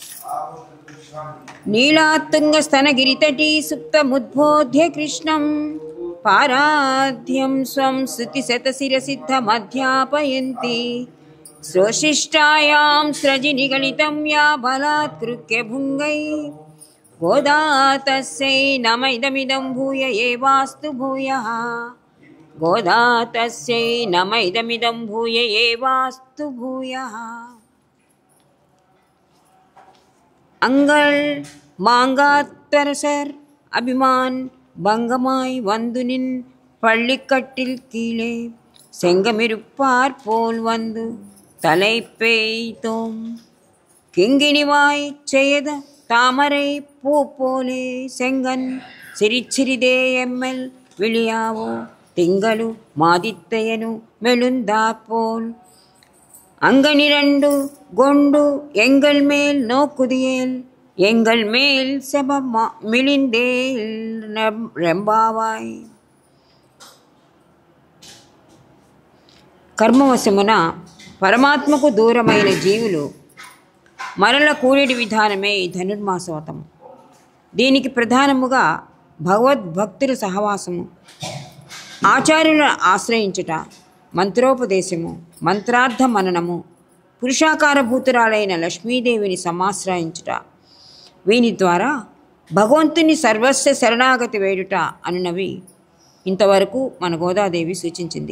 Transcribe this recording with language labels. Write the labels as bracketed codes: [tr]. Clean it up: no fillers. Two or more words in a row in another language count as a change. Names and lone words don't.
[sa] నీలాతుంగ స్తనగిరితటీ సుప్తముద్బోధ్య కృష్ణం పారాధ్యం స్వం శృతిశతశిరసిద్ధమధ్యాపయంతి శ్రోశిష్టాయాం స్రజి నిగళితం యా బలాత్కృత్య భుంగై గోదా తస్యై నమైదమిదం భూయ ఏవాస్తు భూయః. గోదా తస్యై నమైదమిదం భూయ ఏవాస్తు భూయః. [ta] அங்கள் மாங்காத்தரசர் அபிமான் பங்கமாய் வந்து நின் பள்ளிக்கட்டில் கீழே செங்கமிருப்பார் போல் வந்து தலை பெய்தோம். கிங்கிணிவாய் செய்த தாமரை பூ போலே செங்கன் சிரிச்சிறிதே எம்மெல் விழியாவோ திங்களு மாதித்தையனு மெழுந்தாற்போல் அங்கனிரண்டு கொண்டு எங்கள் மேல் நோக்குதியேல் எங்கள் மேல் செப மிளிந்தேல் రెంబావాయ్. [te] కర్మవశమున పరమాత్మకు దూరమైన జీవులు మరల కూడేటి విధానమే ఈ ధనుర్మాసవతం. దీనికి ప్రధానముగా భగవద్భక్తుల సహవాసము, ఆచార్యులను ఆశ్రయించుట, మంత్రోపదేశము, మంత్రార్థ మననము, పురుషాకారభూతురాలైన లక్ష్మీదేవిని సమాశ్రయించుట, వీని ద్వారా భగవంతుని సర్వస్వ శరణాగతి వేడుట అనునవి ఇంతవరకు మన గోదాదేవి సూచించింది.